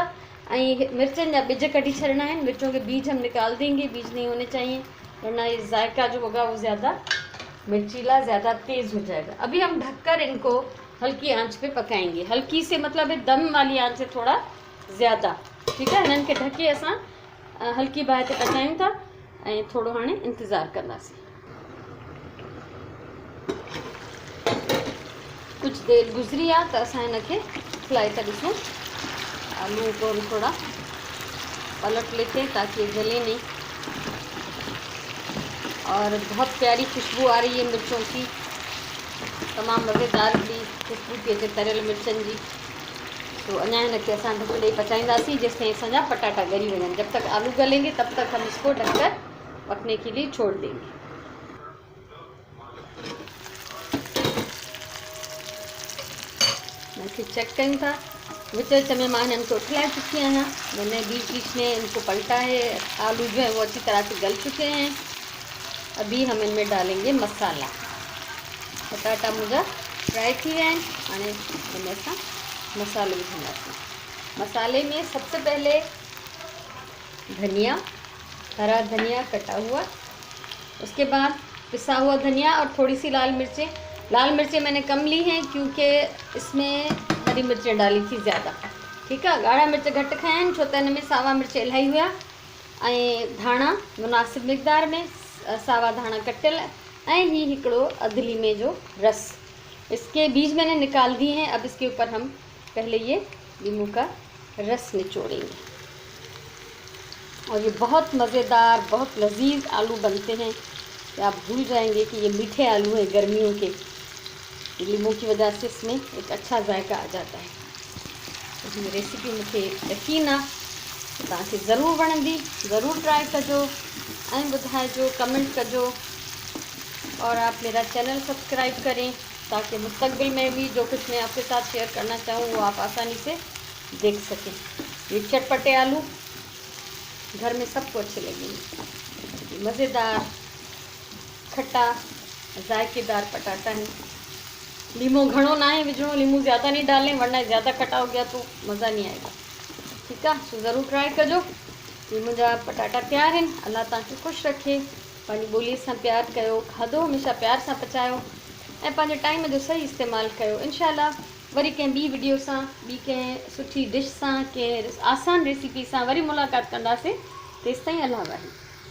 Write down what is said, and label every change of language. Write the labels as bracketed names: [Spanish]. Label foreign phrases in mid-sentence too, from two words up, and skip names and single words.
[Sindhi] मिर्चन जा बीज कटी [Urdu] چھڑنا ہے، مرچوں کے بیج ہم نکال دیں گے، بیج نہیں ہونے چاہئیں ورنہ یہ ذائقہ جو ہوگا وہ زیادہ مرچیلا، زیادہ تیز ہو جائے گا. ابھی ہم ڈھک کر ان کو ہلکی آنچ پہ پکائیں گے۔ ہلکی سے مطلب ہے دم والی آنچ سے تھوڑا زیادہ. ٹھیک ہے, [Sindhi] इन्हनि खे ढके असां हल्की बाहि ते पचायूं था ऐं थोरो हाणे इंतज़ारु कंदासीं। कुछ देर गुज़री आहे त असां हिनखे फ्राई था ॾिसूं। [Urdu] آلو کو تھوڑا پلٹ لیتے ہیں تاکہ جلے نہیں. اور بہت پیاری خوشبو آ رہی ہے مرچوں کی, [Sindhi] तमाम मज़ेदार भी खुशबू थी अचे तरियल मिर्चन जी। तो अञा हिनखे असां ढक ॾेई पचाईंदासीं जेसिताईं असांजा पटाटा ॻरी वञनि। [Urdu] جب تک آلو گلیں گے تب تک ہم اس کو ڈھک کر پکنے کے لیے چھوڑ دیں گے. [Sindhi] इनके चेक कयूं था, विच विच में मां इनको उठलाए चुकी आहियां। [Urdu] میں نے بیچ بیچ میں ان کو پلٹا ہے۔ آلو جو ہے وہ اچھی طرح سے گل چکے ہیں. ابھی ہم ان میں ڈالیں گے مسالہ. [Sindhi] पटाटा मुंहिंजा फ्राई थी विया आहिनि। हाणे इनमें असां मसालो विझंदासीं। [Urdu] مسالے میں سب سے پہلے دھنیا، ہرا دھنیا کٹا ہوا، اس کے بعد پسا ہوا دھنیا اور تھوڑی سی لال مرچیں. لال مرچیں میں نے کم لی ہیں کیونکہ اس میں ہری مرچیں ڈالی تھی زیادہ. ٹھیک ہے, [Sindhi] ॻाढ़ा मिर्च घटि खाया आहिनि छो त हिन में सावा मिर्च इलाही हुआ। ऐं धाणा मुनासिब मिक़दार में, सावा धाणा कटियल ऐं ही हिकिड़ो अधु लीमे जो रस। [Urdu] اس کے بیج میں نے نکال دیے ہیں۔ اب اس کے اوپر ہم پہلے یہ لیموں کا رس نچوڑیں گے اور یہ بہت مزیدار، بہت لذیذ آلو بنتے ہیں کہ آپ بھول جائیں گے کہ یہ میٹھے آلو ہیں گرمیوں کے. لیموں کی وجہ سے اس میں ایک اچھا ذائقہ آ جاتا ہے. تو یہ ریسپی مجھے یقین [Sindhi] आहे तव्हांखे ज़रूरु वणंदी। ज़रूरु ट्राई कजो ऐं ॿुधाइजो, कमेंट कजो। [Urdu] اور آپ میرا چینل سبسکرائب کریں تاکہ مستقبل میں بھی جو کچھ میں آپ کے ساتھ شیئر کرنا چاہوں وہ آپ آسانی سے دیکھ سکیں. یہ چٹپٹے آلو گھر میں سب کو اچھے لگیں گے. مزیدار، کھٹا، ذائقہ دار پٹاٹا ہے. [Sindhi] लीमू घणो ना है विझणो, [Urdu] لیمو زیادہ نہیں ڈالیں ورنہ زیادہ کھٹا ہو گیا تو مزہ نہیں آئے گا. ٹھیک ہے, [Sindhi] सो ज़रूर ट्राई कजो। ये मुंहिंजा पटाटा तैयार हैं। अल्लाह तव्हांखे ख़ुशि रखे। पंहिंजी ॿोलीअ सां प्यार कयो, खाधो हमेशह प्यार सां पचायो ऐं पंहिंजे टाइम जो सही इस्तेमालु कयो। इंशाअल्लाह वरी कंहिं ॿी वीडियो सां, ॿी कंहिं सुठी डिश सां, कंहिं आसान रेसिपी सां वरी मुलाक़ात कंदासीं। तेसिताईं अल्लाह वाहिद।